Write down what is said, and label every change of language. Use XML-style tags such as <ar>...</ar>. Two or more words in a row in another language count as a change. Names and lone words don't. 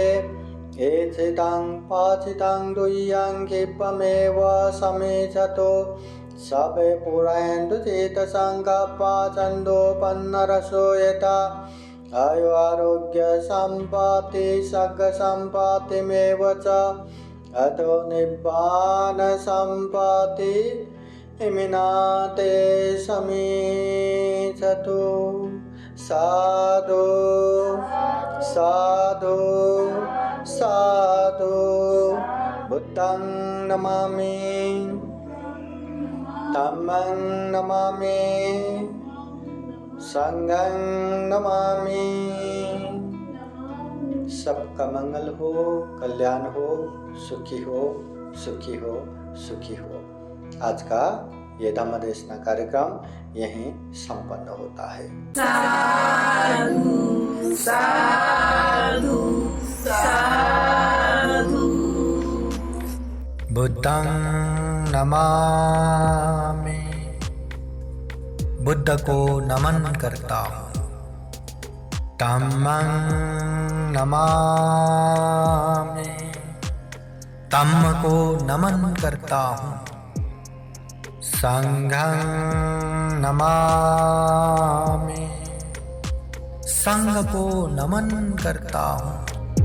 <pi>एचितं पाचितं दुह्यं क्षिप्रमेव समेचतो सबे पुरायन्तु चेतसंकल्पा छन्दोपन्नरसो यथा। आयु आरोग्य सम्पत्ति सग सम्पत्तिमेव च अतो निब्बान सम्पत्ति इमिनाते समीचतु। साधु साधु साधु। बुद्धं नमामि, धम्मं नमामि, संघं नमामि।</pi> <hi>सबका मंगल हो, कल्याण हो, सुखी हो, सुखी हो, सुखी हो। आज का ये धम्म देशना कार्यक्रम यहीं संपन्न होता है।</hi> <pi>साधु साधु साधु। बुद्धं नमामि,</pi> <hi>बुद्ध को नमन करता हूँ।</hi> <pi>धम्मं नमामि,</pi> <hi>धम्म को नमन करता हूँ।</hi> <pi>संघं नमामि,</pi> <hi>संघ को नमन करता हूँ।</hi>